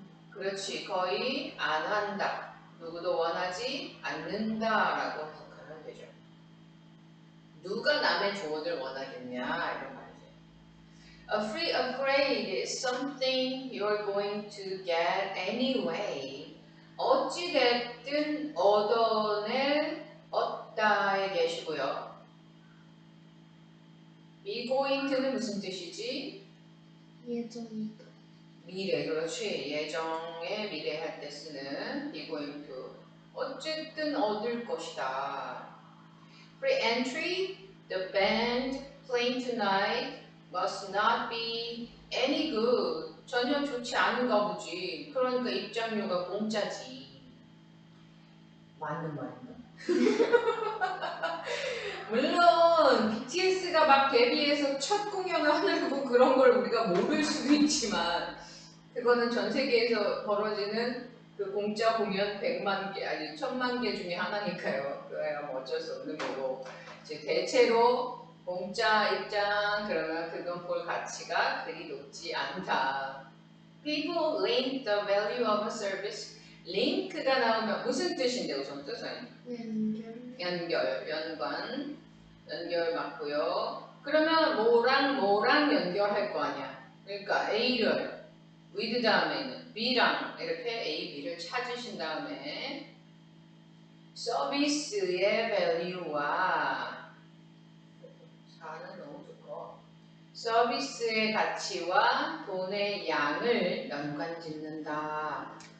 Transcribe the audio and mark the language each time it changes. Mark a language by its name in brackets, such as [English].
[Korean] 그렇지. 거의 안 한다. 누구도 원하지 않는다라고 해석하면 되죠. 누가 남의 조언을 원하겠냐 이런 말이죠. [English] A free upgrade is something you're going to get anyway. [Korean] 어찌됐든 얻어낼 얻다에 계시고요. be going to는 무슨 뜻이지? 예정이다. 미래, 그렇지. 예정의 미래 할 때 쓰는 be going to. 어쨌든 얻을 것이다. [English] Free entry, the band playing tonight must not be any good. [Korean] 전혀 좋지 않은가 보지. 그러니까 입장료가 공짜지. 맞는 말인가? 물론 BTS가 막 데뷔해서 첫 공연을 하려고 그런 걸 우리가 모를 수도 있지만 그거는 전 세계에서 벌어지는 그 공짜 공연 100만 개 아니 1000만 개 중에 하나니까요. 그거야 뭐 어쩔 수 없는 거고. 즉 대체로 공짜 입장 그러면 그건 볼 가치가 그리 높지 않다. [English] People link the value of a service. [Korean] 링크가 나오면 무슨 뜻인데 우선 뜻은? 연결, 연관, 연결 맞고요. 그러면 뭐랑 연결할 거 아니야. 그러니까 A를 with 다음에는 B랑 이렇게 A, B를 찾으신 다음에 서비스의 value와 4는 너무 좋고 서비스의 가치와 돈의 양을 연관 짓는다.